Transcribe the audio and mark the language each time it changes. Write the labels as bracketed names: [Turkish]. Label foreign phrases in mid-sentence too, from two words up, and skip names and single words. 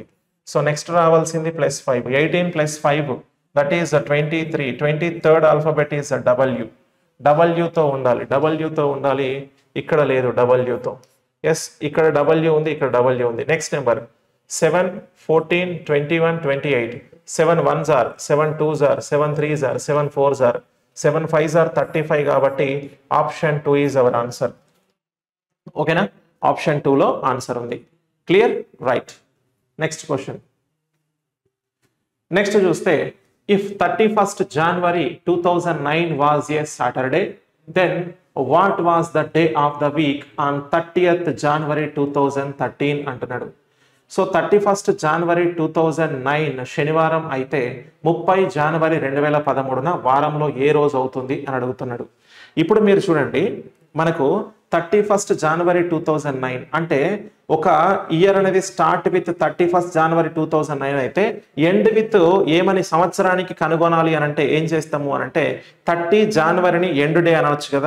[English] So next [Telugu] రావాల్సింది +5. 18 + 5 [English] that is [Telugu] 23. [English] 23rd alphabet is W. [Telugu] W తో ఉండాలి, W తో ఉండాలి. ఇక్కడ లేదు W తో. ఎస్, ఇక్కడ W ఉంది, ఇక్కడ W ఉంది. [English] Next number 7 14 21 28. 7 1s are 7 2s are 7 3s are 7 4s are 7 5s are 35 కాబట్టి option 2 is our answer. [Telugu] ఓకేనా? ఆప్షన్ 2లో ఆన్సర్ ఉంది. క్లియర్? రైట్. [English] Next question. నెక్స్ట్ చూస్తే ఇఫ్ 31st January 2009 was a Saturday, then what was the day of the week on 30th January 2013 అంటున్నాడు. [Telugu] సో 31st January 2009 శనివారం అయితే 30 January 2013 వారంలో ఏ రోజు అవుతుంది అని అడుగుతున్నాడు. ఇప్పుడు మీరు చూడండి, మనకు 31st January 2009 అంటే ఒక ఇయర్ అనేది [English] start with [Telugu] 31st January 2009 అయితే [English] end with [Telugu] ఏమని సంవత్సరానికి కనుగొనాలి అని అంటే ఏం చేస్తాము అని అంటే 30 Januaryని [English] end day [Telugu] అనవచ్చు కదా.